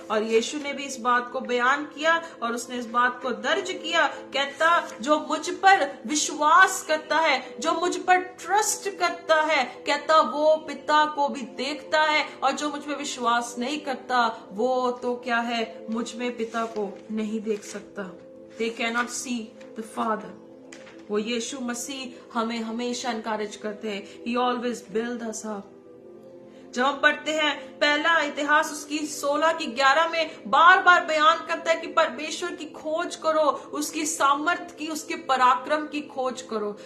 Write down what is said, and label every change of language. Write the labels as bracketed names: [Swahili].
[Hindi] और यीशु ने भी इस बात को बयान किया और उसने इस बात को दर्ज किया। कहता जो मुझ पर विश्वास करता है, जो मुझ पर ट्रस्ट करता है, कहता वो पिता को भी देखता है, और जो मुझ में विश्वास नहीं करता वो तो क्या है, मुझ में पिता को नहीं देख सकता। [English] They cannot see the Father। [Hindi] वो यीशु मसीह हमें हमेशा एनकरेज करते हैं, [English] He always build us up। [Hindi] जब हम पढ़ते हैं पहला इतिहास उसकी 16:11 में बार बार बयान करता है कि परमेश्वर की खोज करो, उसकी सामर्थ्य की, उसके पराक्रम की खोज करो।